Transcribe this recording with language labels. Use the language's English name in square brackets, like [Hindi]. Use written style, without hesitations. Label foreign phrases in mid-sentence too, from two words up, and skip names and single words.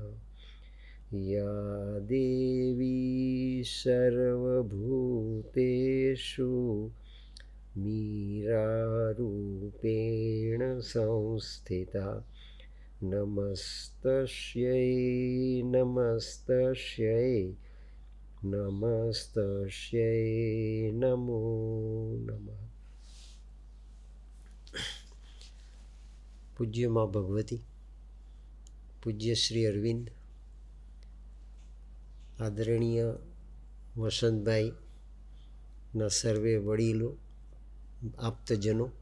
[Sanskrit] या देवी सर्वभूतेषु मीरारूपेण संस्थिता नमस्तस्यै नमस्तस्यै नमस्तस्यै नमो नमः। [Gujarati] પૂજ્ય મા ભગવતી, પૂજ્ય શ્રી અરવિંદ, આદરણીય વસંતભાઈના સર્વે વડીલો, આપ્તજનો,